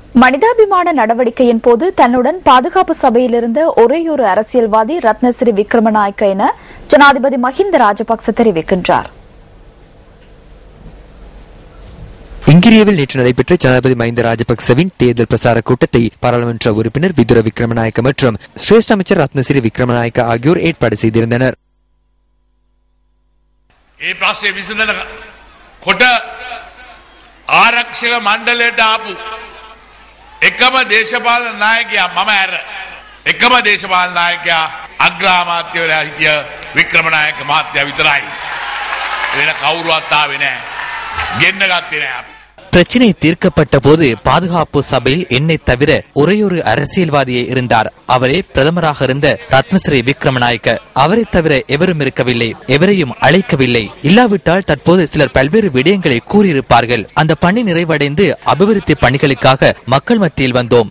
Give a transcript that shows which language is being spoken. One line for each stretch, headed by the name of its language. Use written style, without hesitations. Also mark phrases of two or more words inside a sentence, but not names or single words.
Tamil: மனிதாபிமான நடவடிக்கையின் போது தன்னுடன் பாதுகாப்பு சபையில் இருந்த ஒரேயொரு அரசியல்வாதி ரத்னசிறி விக்ரமநாயக்க என ஜனாதிபதி மஹிந்த ராஜபக்ச தெரிவிக்கின்றார். இங்கிரியாவில் நேற்று நடைபெற்ற ஜனாதிபதி மஹிந்த ராஜபக்சவின் தேர்தல் பிரசார கூட்டத்தை பாராளுமன்ற உறுப்பினர் விதுர விக்ரமநாயக்க மற்றும் சிரேஷ்ட அமைச்சர் ரத்னசிறி விக்ரமநாயக்க ஆகியோர் ஏற்பாடு செய்திருந்தனர்.
Sinhala: ආරක්ෂක මණ්ඩලයට ආපු එකම දේශපාලන නායකයා මම ඇර එකම දේශපාලන නායකයා අග්‍රාමාත්‍යවරයා හිටිය වික්‍රමනායක මහත්තයා විතරයි. වෙන කවුරුවත් ආවේ නැහැ. ගෙන්න ගත්තේ නැහැ.
Tamil: பிரச்சினை தீர்க்கப்பட்ட போது பாதுகாப்பு சபையில் என்னை தவிர ஒரேயொரு அரசியல்வாதியே இருந்தார். அவரே பிரதமராக இருந்த ரத்னசிறி விக்ரமநாயக்க. அவரை தவிர எவரும் இருக்கவில்லை, எவரையும் அழைக்கவில்லை. இல்லாவிட்டால் தற்போது சிலர் பல்வேறு விடயங்களை கூறியிருப்பார்கள். அந்த பணி நிறைவடைந்து அபிவிருத்தி பணிகளுக்காக மக்கள் மத்தியில் வந்தோம்.